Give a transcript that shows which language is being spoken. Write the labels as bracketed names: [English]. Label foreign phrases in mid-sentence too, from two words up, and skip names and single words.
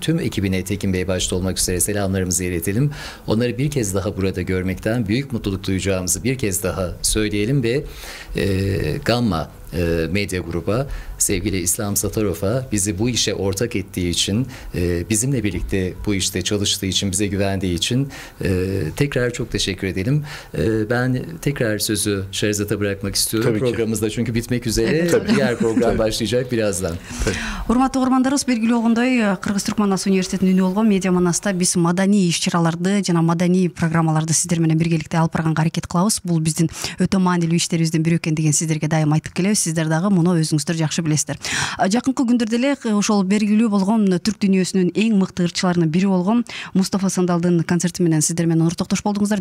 [Turkish] Tüm ekibine Tekin Bey başta olmak üzere selamlarımızı iletelim. Onları bir kez daha burada görmekten büyük mutluluk duyacağımızı bir kez daha söyleyelim ve Gamma medya gruba, sevgili İslam Satarov'a bizi bu işe ortak ettiği için, bizimle birlikte bu işte çalıştığı için, bize güvendiği için tekrar çok teşekkür edelim. Ben tekrar sözü Şehrazat'a bırakmak istiyorum. Tabii Programımızda çünkü bitmek üzere. Diğer program başlayacak birazdan. [Kyrgyz] Урматтуу угармандарыбыз, белгилүү болгондой, Кыргыз Түрк Манас университетинин үнү болгон Медиа Манаста биз маданий иш-чараларды жана маданий программаларды сиздер менен биргеликте алып барганга аракет кылабыз. Бул биздин өтө маанилүү иштерибиздин бири экендигин сиздерге дайым айтып келебиз. Сиздер дагы муну өзүңүздөр жакшы билесиздер. Жакынкы күндөрдө эле ошол белгилүү болгон түрк дүйнөсүнүн эң мыкты ырчыларынын бири болгон Мустафа Сандалдын концерти менен сиздер менен ортоктош болдуңуздар.